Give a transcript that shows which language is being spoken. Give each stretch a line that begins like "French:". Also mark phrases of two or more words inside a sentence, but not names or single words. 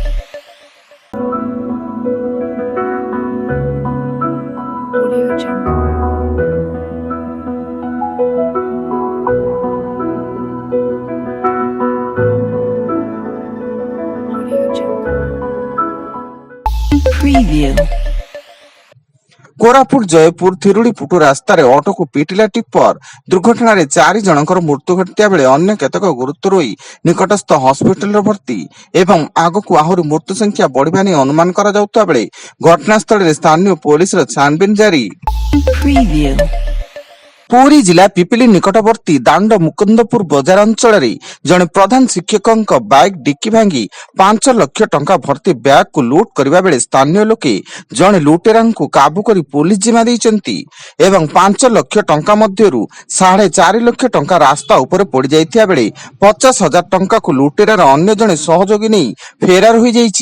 Odia: Audio Jungle. Audio Jungle. Preview. କୋରାପୁଟ ଜୟପୁର ଥିରୁଡ଼ିପୁଟୁ ରାସ୍ତାରେ ଅଟୋକୁ ପିଟିଲା ଟିପର ଦୁର୍ଘଟଣାରେ 4 ଜଣଙ୍କ ମୃତ୍ୟୁ ଘଟିଥିବା ବେଳେ ଅନ୍ୟ କେତେକ ଗୁରୁତର ହୋଇ ନିକଟସ୍ଥ ହସ୍ପିଟାଲରେ ଭର୍ତ୍ତି ଏବଂ ଆଗକୁ ଆହୁରି ମୃତ୍ୟୁ ସଂଖ୍ୟା ବଢ଼ିବା ନେଇ ଅନୁମାନ କରାଯାଉଥିବା ବେଳେ ଘଟଣାସ୍ଥଳରେ ସ୍ଥାନୀୟ ପୁଲିସର ଛାନଭିନ ଜାରି। ପୁରୀ ଜିଲ୍ଲା ପିପିଲି ନିକଟବର୍ତ୍ତୀ ଦାଣ୍ଡ ମୁକୁନ୍ଦପୁର ବଜାର ଅଞ୍ଚଳରେ ଜଣେ ପ୍ରଧାନ ଶିକ୍ଷକଙ୍କ ବାଇକ୍ ଡିକି ଭାଙ୍ଗି 5 ଲକ୍ଷ ଟଙ୍କା ଭର୍ତ୍ତି ବ୍ୟାଗକୁ ଲୁଟ୍ କରିବା ବେଳେ ସ୍ଥାନୀୟ ଲୋକେ ଜଣେ ଲୁଟେରାଙ୍କୁ କାବୁ କରି ପୋଲିସ ଜିମା ଦେଇଛନ୍ତି ଏବଂ 5 ଲକ୍ଷ ଟଙ୍କା ମଧ୍ୟରୁ 4.5 ଲକ୍ଷ ଟଙ୍କା ରାସ୍ତା ଉପରେ ପଡିଯାଇଥିବା ବେଳେ 50,000 ଟଙ୍କାକୁ ଲୁଟେରାର ଅନ୍ୟ ଜଣେ ସହଯୋଗୀ ନେଇ ଫେରାର ହୋଇଯାଇଛି।